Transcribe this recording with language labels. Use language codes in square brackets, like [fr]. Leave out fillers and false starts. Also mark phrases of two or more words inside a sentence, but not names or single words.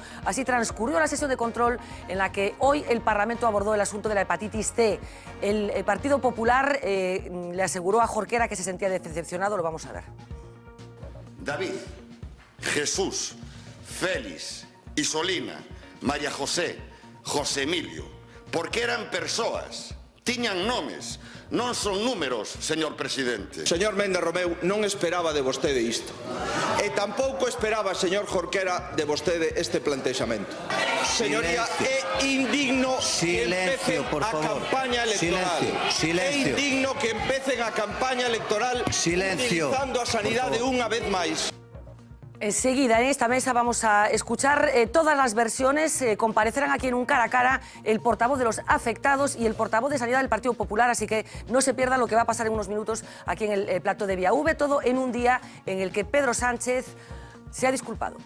[es] Así transcurrió la sesión de control en la que hoy el Parlamento abordó el asunto de la hepatitis C. El Partido Popular le aseguró a Jorquera que se sentía decepcionado, lo vamos a ver. [gl] David, Jesús, Félix, Isolina, María José, José Emilio, porque eran persoas, tiñan nomes, non son números, señor presidente. Señor Méndez Romeu, non esperaba de vostede isto. E tampouco esperaba, señor Jorquera, de vostede este plantexamento. Señoría, é indigno que empecen a campaña electoral. É indigno que empecen a campaña electoral utilizando a sanidade unha vez máis. [es] Enseguida, en esta mesa, vamos a escuchar todas las versiones. Comparecerán aquí en un cara a cara el portavoz de los afectados y el portavoz de Sanidad del Partido Popular, así que no se pierdan lo que va a pasar en unos minutos aquí en el plato de Vía V, todo en un día en el que Pedro Sánchez se ha disculpado.